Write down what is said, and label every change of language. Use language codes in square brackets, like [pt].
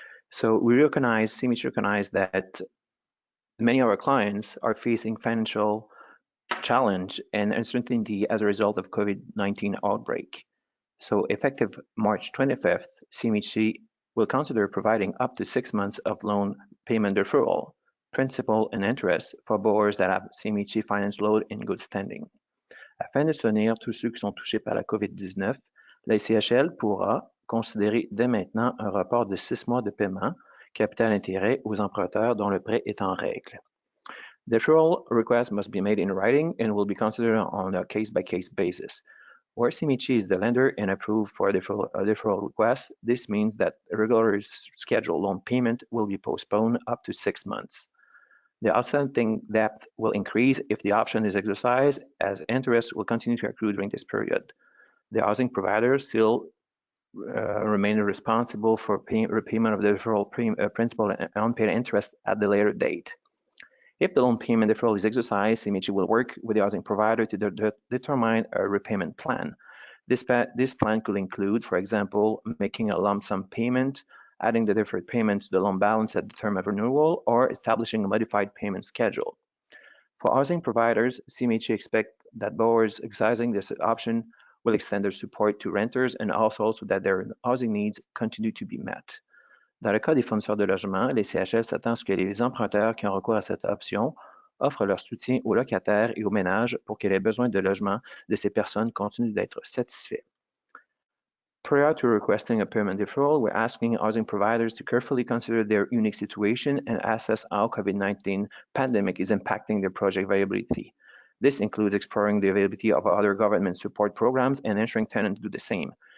[en] So CMHC recognize that many of our clients are facing financial challenge and uncertainty as a result of COVID-19 outbreak. So effective March 25th, CMHC will consider providing up to 6 months of loan payment deferral, principal and interest for borrowers that have CMHC finance loan in good standing. [fr] Afin de soutenir tous ceux qui sont touchés par la COVID-19, la CHL pourra considérer dès maintenant un report de 6 mois de paiement, capital-intérêt aux emprunteurs dont le prêt est en règle. [en] Deferral requests must be made in writing and will be considered on a case-by-case basis. Where CMHC is the lender and approved for a deferral request, this means that a regular scheduled loan payment will be postponed up to 6 months. The outstanding debt will increase if the option is exercised, as interest will continue to accrue during this period. The housing providers still remain responsible for repayment of the deferral principal and unpaid interest at the later date. If the loan payment deferral is exercised, CMHC will work with the housing provider to determine a repayment plan. This plan could include, for example, making a lump sum payment, adding the deferred payment to the loan balance at the term of renewal, or establishing a modified payment schedule. For housing providers, CMHC expects that borrowers exercising this option will extend their support to renters and also so that their housing needs continue to be met. [fr] Dans le cas des fournisseurs de logement, les CHL s'attendent à ce que les emprunteurs qui ont recours à cette option offrent leur soutien aux locataires et aux ménages pour que les besoins de logement de ces personnes continuent d'être satisfaits. [en] Prior to requesting a payment deferral, we're asking housing providers to carefully consider their unique situation and assess how COVID-19 pandemic is impacting their project viability. This includes exploring the availability of other government support programs and ensuring tenants do the same.